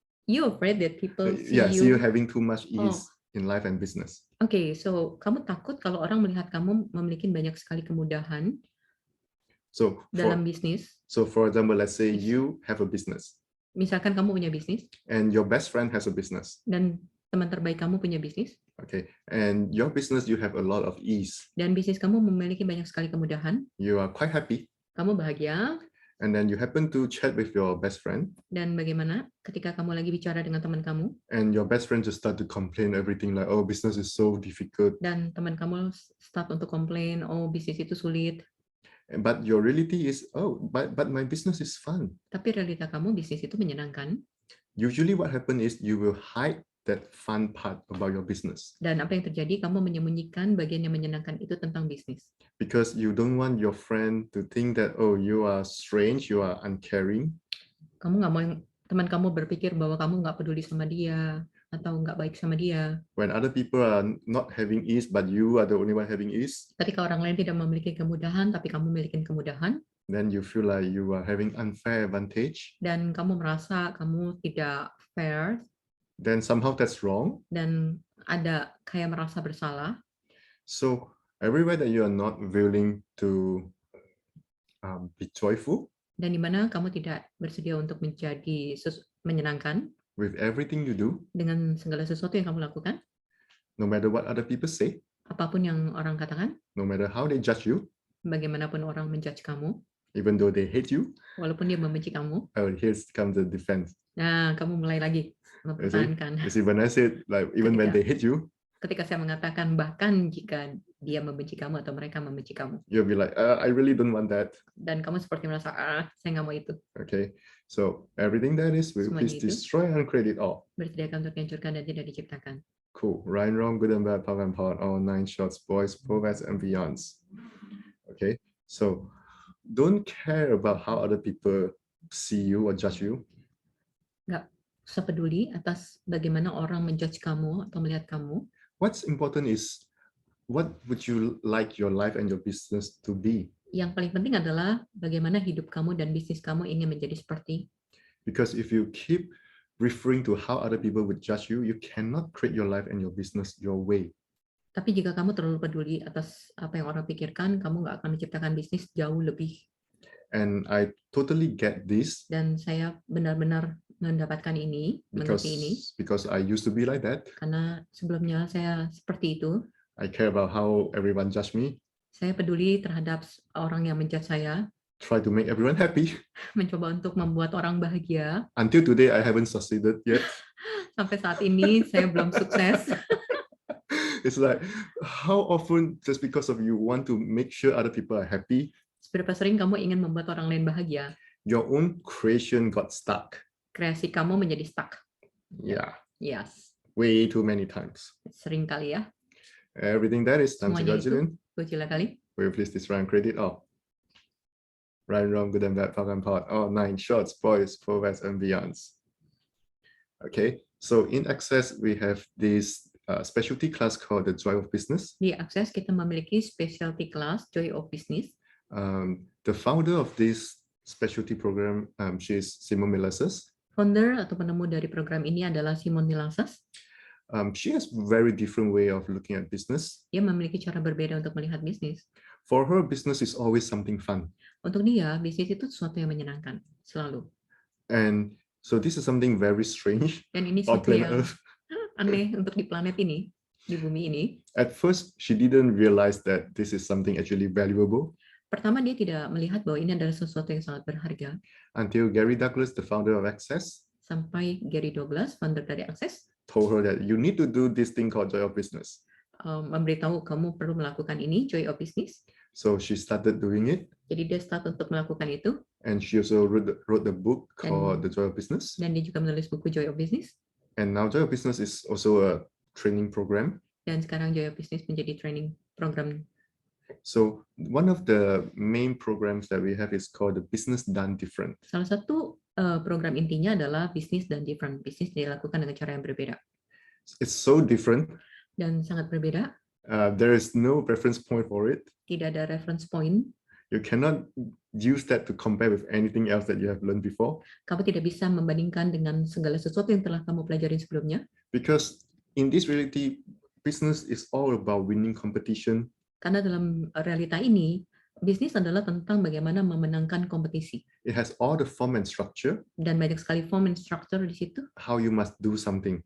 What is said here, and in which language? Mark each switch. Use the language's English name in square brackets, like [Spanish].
[English] You afraid that people see see you having too much ease in life and business. Okay, so [Indonesian] kamu takut kalau orang melihat kamu memiliki banyak sekali kemudahan dalam bisnis. [English] So for example, let's say you have a business. [Indonesian] Misalkan kamu punya bisnis. [English] And your best friend has a business. [Indonesian] Dan teman terbaik kamu punya bisnis. [English] Okay, and your business you have a lot of ease. [Indonesian] Dan bisnis kamu memiliki banyak sekali kemudahan. [English] You are quite happy. [Indonesian] Kamu bahagia. [English] and then you happen to chat with your best friend, [Indonesian] Dan bagaimana ketika kamu lagi bicara dengan teman kamu, [English] and your best friend just start to complain everything like, oh, business is so difficult. [Indonesian] dan teman kamu start untuk komplain, oh bisnis itu sulit, [English] But your reality is, oh, but my business is fun. [Indonesian] tapi realita kamu bisnis itu menyenangkan. [English] Usually what happen is you will hide that fun part about your business [Indonesian] Dan apa yang terjadi, kamu menyembunyikan bagian yang menyenangkan itu tentang bisnis. [English] because you don't want your friend to think that, oh, you are strange, you are uncaring. [Indonesian] Kamu nggak mau teman kamu berpikir bahwa kamu nggak peduli sama dia atau nggak baik sama dia. [English] When other people are not having ease, but you are the only one having ease, [Indonesian] Ketika orang lain tidak memiliki kemudahan, tapi kamu memiliki kemudahan, [English] then you feel like you are having unfair advantage. [Indonesian] dan kamu merasa kamu tidak fair, [English] Then somehow that's wrong. [Indonesian] dan ada kayak merasa bersalah. [English] So everywhere that you are not willing to be joyful [Indonesian] Dan di mana kamu tidak bersedia untuk menjadi menyenangkan [English] with everything you do, [Indonesian] dengan segala sesuatu yang kamu lakukan, [English] no matter what other people say, [Indonesian] apapun yang orang katakan, [English] no matter how they judge you, [Indonesian] bagaimanapun orang menjudge kamu, [English] even though they hate you. [Indonesian] walaupun dia membenci kamu, [English] Oh, here comes the defense. [Indonesian] nah kamu mulai lagi mempertahankan. [English] You see, when I said, like, even when they hate you, [Indonesian] Ketika saya mengatakan bahkan jika dia membenci kamu atau mereka membenci kamu, [English] you'll be like, I really don't want that. [Indonesian] dan kamu seperti merasa, saya nggak mau itu. [English] Okay, so everything that is, will [Indonesian] Semuanya [English] please [Indonesian] itu [English] destroy and create it all. [Indonesian] bersediakan untuk dihancurkan dan tidak diciptakan. [English] Cool. Right, wrong, good and bad, power and part, all 9 shots, boys, proverbs, and beyonds. Okay, so don't care about how other people see you or judge you. [Indonesian] Nggak usah peduli atas bagaimana orang menjudge kamu atau melihat kamu. [English] What's important is, what would you like your life and your business to be? [Indonesian] Yang paling penting adalah bagaimana hidup kamu dan bisnis kamu ingin menjadi seperti. [English] Because if you keep referring to how other people would judge you, you cannot create your life and your business your way. [Indonesian] Tapi jika kamu terlalu peduli atas apa yang orang pikirkan, kamu nggak akan menciptakan bisnis jauh lebih. [English] And I totally get this. [Indonesian] Dan saya benar-benar mendapatkan ini, mengerti ini. [English] Because I used to be like that. [Indonesian] Karena sebelumnya saya seperti itu. [English] I care about how everyone judge me. [Indonesian] Saya peduli terhadap orang yang menjudge saya. [English] Try to make everyone happy. [Indonesian] Mencoba untuk membuat orang bahagia. [English] Until today, I haven't succeeded yet. [Indonesian] Sampai saat ini saya belum sukses. [English] It's like, how often just because of you want to make sure other people are happy, [Indonesian] seberapa sering kamu ingin membuat orang lain bahagia, [English] your own creation got stuck. [Indonesian] Kreasi kamu menjadi stuck. [English] Yeah. Yes. Way too many times. [Indonesian] Sering kali ya. [English] Everything that is time to Jillian. Gojila kali. Will you please this round credit all? Right, wrong, good and bad, power and part. All 9 shots, boys, proverbs, and beyonds. Okay, so in Access we have this specialty class called the Joy of Business. [Indonesian] Di Access kita memiliki specialty class Joy of Business. [English] The founder of this specialty program, she is Simone Milasas. [Indonesian] Founder atau penemu dari program ini adalah Simone Milasas. [English] She has very different way of looking at business. [Indonesian] Dia memiliki cara berbeda untuk melihat bisnis. [English] For her, business is always something fun. [Indonesian] Untuk dia, bisnis itu sesuatu yang menyenangkan, selalu. [English] And so this is something very strange. [Indonesian] Dan ini sesuatu yang aneh untuk di planet ini, di bumi ini. [English] At first, she didn't realize that this is something actually valuable. [Indonesian] Pertama, dia tidak melihat bahwa ini adalah sesuatu yang sangat berharga. [English] Until Gary Douglas, the founder of Access, [Indonesian] sampai Gary Douglas, founder dari Access, [English] told her that you need to do this thing called Joy of Business. [Indonesian] Memberitahu kamu perlu melakukan ini, Joy of Business. [English] So she started doing it. [Indonesian] Jadi dia start untuk melakukan itu. [English] And she also wrote the book called The Joy of Business. [Indonesian] Dan dia juga menulis buku Joy of Business. [English] And now Joy of Business is also a training program. [Indonesian] Dan sekarang Joy of Business menjadi training program. [English] So one of the main programs that we have is called the Business Done Different. [Indonesian] Salah satu program intinya adalah Business Done Different. Bisnis dilakukan dengan cara yang berbeda. [English] It's so different. [Indonesian] Dan sangat berbeda. [English] There is no reference point for it. [Indonesian] Tidak ada reference point. [English] You cannot use that to compare with anything else that you have learned before. [Indonesian] Kamu tidak bisa membandingkan dengan segala sesuatu yang telah kamu pelajari sebelumnya. [English] Because in this reality, business is all about winning competition. [Indonesian] Karena dalam realita ini, bisnis adalah tentang bagaimana memenangkan kompetisi. [English] It has all the form and structure. [Indonesian] Dan banyak sekali [English] form and structure [Indonesian] di situ. [English] How you must do something.